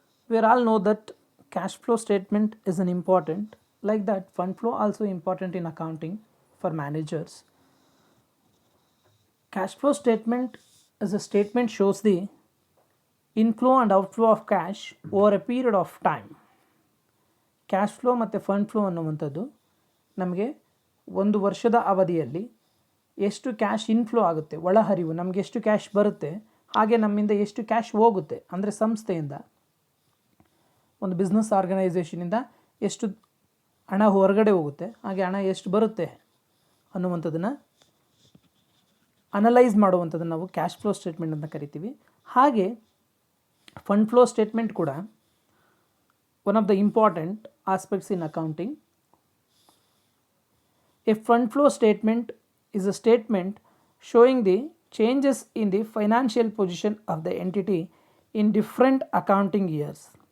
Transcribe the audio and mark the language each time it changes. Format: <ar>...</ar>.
<en>We all know that cash flow statement is an important, like that fund flow also important in accounting for managers. Cash flow statement is a statement shows the inflow and outflow of cash over a period of time.</en> <kn>Cash flow ಮತ್ತು fund flow ಅನ್ನುವಂಥದ್ದು ನಮಗೆ ಒಂದು ವರ್ಷದ ಅವಧಿಯಲ್ಲಿ ಎಷ್ಟು cash inflow ಆಗುತ್ತೆ, ಒಳಹರಿವು ನಮಗೆ ಎಷ್ಟು ಕ್ಯಾಶ್ ಬರುತ್ತೆ, ಹಾಗೆ ನಮ್ಮಿಂದ ಎಷ್ಟು ಕ್ಯಾಶ್ ಹೋಗುತ್ತೆ, ಅಂದರೆ ಸಂಸ್ಥೆಯಿಂದ ಒಂದು ಬಿಸ್ನೆಸ್ ಆರ್ಗನೈಸೇಷನಿಂದ ಎಷ್ಟು ಹಣ ಹೊರಗಡೆ ಹೋಗುತ್ತೆ, ಹಾಗೆ ಹಣ ಎಷ್ಟು ಬರುತ್ತೆ ಅನ್ನುವಂಥದ್ದನ್ನು ಅನಲೈಸ್ ಮಾಡುವಂಥದ್ದನ್ನು ನಾವು ಕ್ಯಾಶ್ ಫ್ಲೋ ಸ್ಟೇಟ್ಮೆಂಟ್ ಅಂತ ಕರಿತೀವಿ. ಹಾಗೆ ಫಂಡ್ ಫ್ಲೋ ಸ್ಟೇಟ್ಮೆಂಟ್ ಕೂಡ</kn> <en>one of the important aspects in accounting. A fund flow statement is a statement showing the changes in the financial position of the entity in different accounting years.</en>